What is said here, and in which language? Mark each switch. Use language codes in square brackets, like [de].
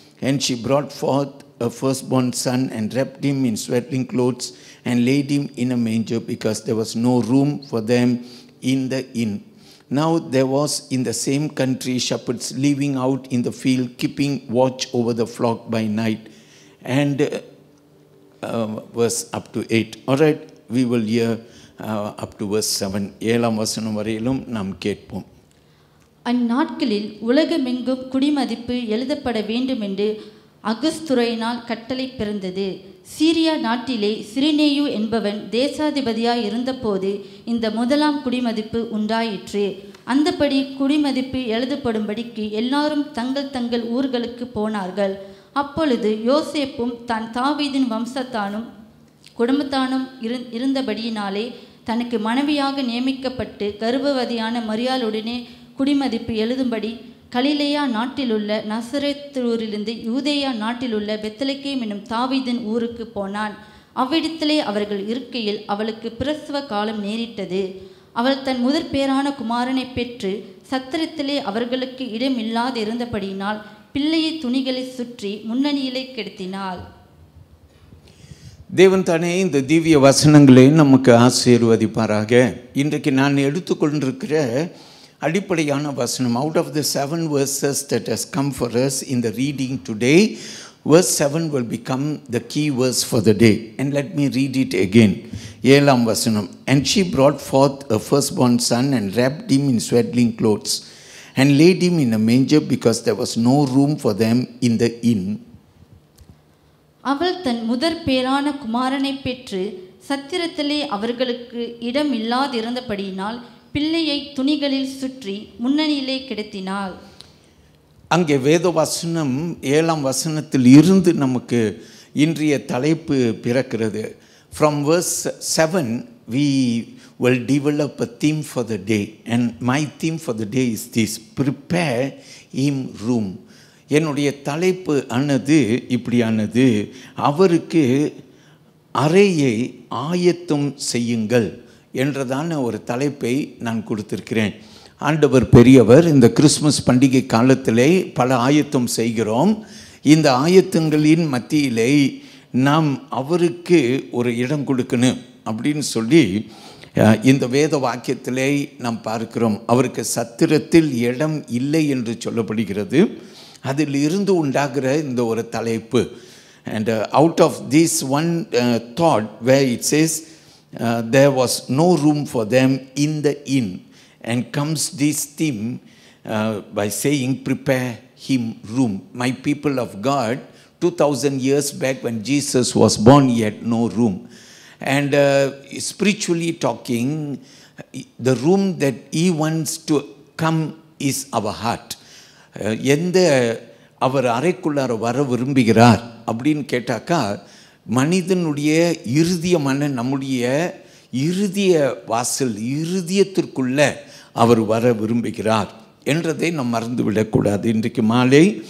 [en] And she brought forth a firstborn son and wrapped him in swaddling clothes and laid him in a manger, because there was no room for them in the inn. Now there was in the same country shepherds living out in the field, keeping watch over the flock by night. And verse up to 8. All right, we will hear up to verse 7. [ta] 7ஆம் வசனம் வரையிலும் நாம் கேட்போம். அந்நாட்களில் உலகமெங்கும் குடிமதிப்பு எழுதப்பட வேண்டும் என்று அகுஸ்துரையினால் கட்டளை பிறந்தது. சீரியா நாட்டிலே சிரினேயு என்பவன் தேசாதிபதியாய் இருந்தபோது இந்த முதலாம் குடிமதிப்பு உண்டாயிற்று. அந்தபடி குடிமதிப்பு எழுதப்படும்படிக்கு எல்லாரும் தங்கள் தங்கள் ஊர்களுக்கு போனார்கள். அப்பொழுது யோசேப்பும் தான் தாவீதின் வம்சத்தானும் குடும்பத்தானும் இருந்தபடியினாலே தனக்கு மனைவியாக நியமிக்கப்பட்டு கர்ப்பவதியான மரியாளுடனே குடிமதிப்பு எழுதும்படி கலிலேயா நாட்டிலுள்ள நசரேத்தூரிலிருந்து யூதேயா நாட்டிலுள்ள பெத்லகேம் என்னும் தாவீதின் ஊருக்கு போனான். அவ்விடத்திலே அவர்கள் இருக்கையில் அவளுக்கு பிரசவ காலம் நேரிட்டது. அவள் தன் முதற் பேரான குமாரனை பெற்று சத்திரத்திலே அவர்களுக்கு இடமில்லாதிருந்தபடியினால் பிள்ளையை துணிகளை சுற்றி முன்னணியிலே கிடத்தினாள். தேவன் தானே இந்த திவ்ய வசனங்களை நமக்கு ஆசீர்வதிப்பாராக. இன்றைக்கு நான் எடுத்துக்கொண்டிருக்கிற அடிப்படையான வசனம், [en] out of the 7 verses that has come for us in the reading today, verse 7 will become the key verse for the day. And let me read it again. [ta] 7ஆம் வசனம். [en] And she brought forth a firstborn son and wrapped him in swaddling clothes and laid him in a manger, because there was no room for them in the inn. [ta] அவள் தன் முதற் பேரான குமாரனை பெற்று சத்திரத்திலே அவர்களுக்கு இடம் இல்லாதிருந்தபடியினால் பிள்ளையை துணிகளில் சுற்றி முன்னணியிலே கிடத்தினாள். அங்கே வேத வசனம் 7ஆம் வசனத்தில் இருந்து நமக்கு இன்றைய தலைப்பு பிறக்கிறது. [en] From verse 7 we will develop a theme for the day, and my theme for the day is this: prepare him room. [ta] என்னுடைய தலைப்பு ஆனது இப்படியானது, அவருக்கு அறையை ஆயத்தம் செய்யுங்கள் என்றதான ஒரு தலைப்பை நான் கொடுத்திருக்கிறேன். ஆண்டவர் பெரியவர். இந்த கிறிஸ்மஸ் பண்டிகை காலத்திலே பல ஆயத்தம் செய்கிறோம். இந்த ஆயத்தங்களின் மத்தியிலே நாம் அவருக்கு ஒரு இடம் கொடுக்கணும் அப்படின்னு சொல்லி இந்த வேத வாக்கியத்திலே நாம் பார்க்கிறோம். அவருக்கு சத்திரத்தில் இடம் இல்லை என்று சொல்லப்படுகிறது. அதில் இருந்து உண்டாகிற இந்த ஒரு தலைப்பு. [en] And out of this one thought where it says there was no room for them in the inn, and comes this theme by saying prepare him room. My people of God, 2000 years back when Jesus was born, he had no room. And spiritually talking, the room that he wants to come is our heart. [ta] எந்த அவர் அறைக்குள்ளார வர விரும்புகிறார் அப்படின்னு கேட்டாக்கா, மனிதனுடைய இறுதியமான நம்முடைய இறுதிய வாசல், இறுதியத்திற்குள்ள அவர் வர விரும்புகிறார் என்றதை நாம் மறந்துவிடக்கூடாது. இன்றைக்கு மாலை